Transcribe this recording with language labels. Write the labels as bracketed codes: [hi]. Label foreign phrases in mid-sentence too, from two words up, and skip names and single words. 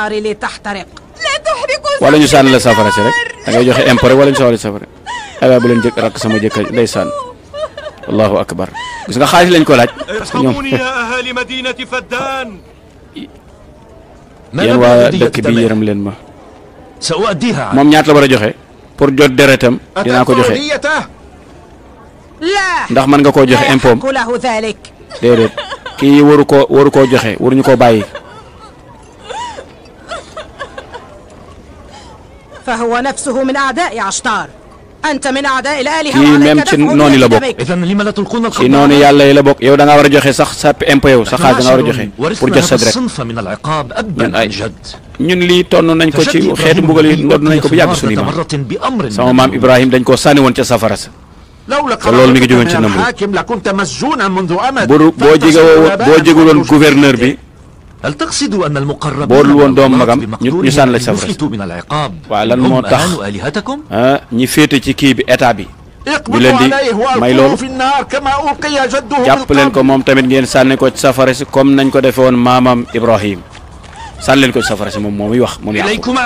[wo] wala ñu sànni la safara si rek da ngay joxe impôt wala ñu sawali safara ay waay bu leen jëkk rakk sama jëkkër ndeysaan [ar] الله أكبر [wo] gis nga xaalis lañ ko laaj [fr] parce que [wo] ñoom yéen waa dëkk bi yërëm leen ma moom ñaata la war a joxe pour jot deretam dinaa ko joxe ndax mën nga koo joxe impôt déedéet kii waru koo joxe waruñu koo bàyyi [ar] فهو نفسه من أعداء عشتار أنت من أعداء الآلهة [wo] kii même ci noonu la bokk ci noonu yàlla yi la bokk yow da ngaa war a joxe sax sa impôt yow sa xaalis da ngaa war a joxe pour jot sa deret ñun lii tonn nañ ko ci xeetu mbugal yi ndodd nañ ko bu yàgg suñu maam sama maam Ibrahim dañ koo sànni woon ca safara sa te loolu mi ngi jógoon ci Namrud boo jéguloon gouverneur bi boo dul woon doomu magam ñu sànni la ci safara sa waaw lan moo tax ñi féete ci kii bi état bi ñu leen di may loolu jàpp leen ko moom tamit ngeen sànni ko ci safara si comme nañ ko defee woon maamam Ibrahim sànni leen ko ci safara si moom mooy wax moom yàqu